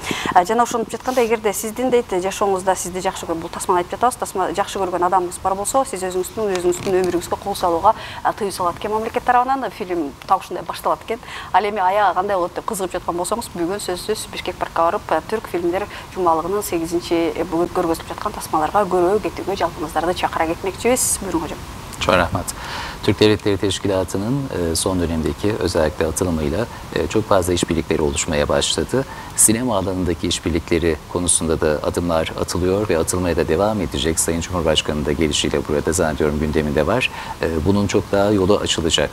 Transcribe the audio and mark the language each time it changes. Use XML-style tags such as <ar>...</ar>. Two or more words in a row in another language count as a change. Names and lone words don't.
<ky>Жана ошентип жатканда, эгерде сиздин дейт жашооңузда сизди жакшы көргөн, бул тасманы айтып жатабыз, тасма жакшы көргөн адамыңыз бар болсо, сиз өзүңүздүн өмүрүңүзгө кол салууга тыюу салат экен мамлекет тарабынан. Фильм так ушундай башталат экен. Ал эми аягы кандай болот деп кызыгып жаткан болсоңуз, бүгүн сөзсүз Бишкек паркка барып, түрк фильмдер жумалыгынын 8-чи бүгүн көргөзүлүп жаткан тасмаларга көрүү кетүүгө жалпыңыздарды чакыра кетмекчибиz.</ky> <tr>Buyurun hocam. Çok rahmet. Türk Devletleri Teşkilatı'nın son dönemdeki özellikle atılımıyla çok fazla işbirlikleri oluşmaya başladı. Sinema alanındaki işbirlikleri konusunda da adımlar atılıyor ve atılmaya da devam edecek. Sayın Cumhurbaşkanı'nın da gelişiyle burada zannediyorum gündeminde var. Bunun çok daha yolu açılacak.</tr>